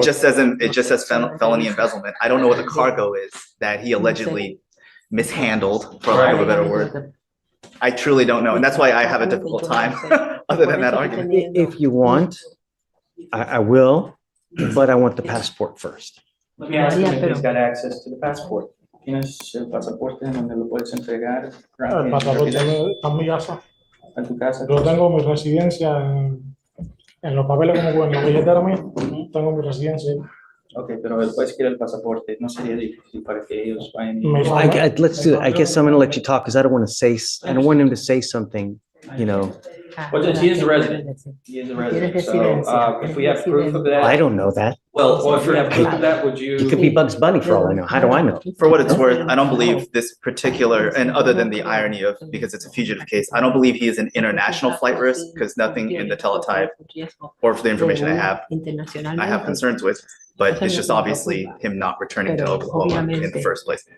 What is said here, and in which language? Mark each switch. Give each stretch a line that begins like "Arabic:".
English: It just says felony embezzlement. I don't know what the cargo is that he allegedly mishandled, for lack of a better word. I truly don't know, and that's why I have a difficult time, other than that argument. If you want, I will, but I want the passport first. Let me ask him if he's got access to the passport.
Spanish: ¿Tienes el pasaporte en donde lo puedes entregar? El pasaporte está en mi casa. A tu casa. Yo tengo mi residencia en los papeles como en la billetera mía. Tengo mi residencia. Ok, pero después quiere el pasaporte. No sería difícil para que ellos vayan.
English: Let's do it. I guess I'm going to let you talk because I don't want to I don't want him to say something, Well, Judge, he is a resident. He is a resident. So, if we have proof of that. I don't know that. Well, if we have proof of that, would you? He could be Bugs Bunny for all I know. How do I know? For what it's worth, I don't believe this particular, and other than the irony of, because it's a fugitive case, I don't believe he is an international flight risk, because nothing in the teletype or for the information I have concerns with, but it's just obviously him not returning to Oklahoma in the first place.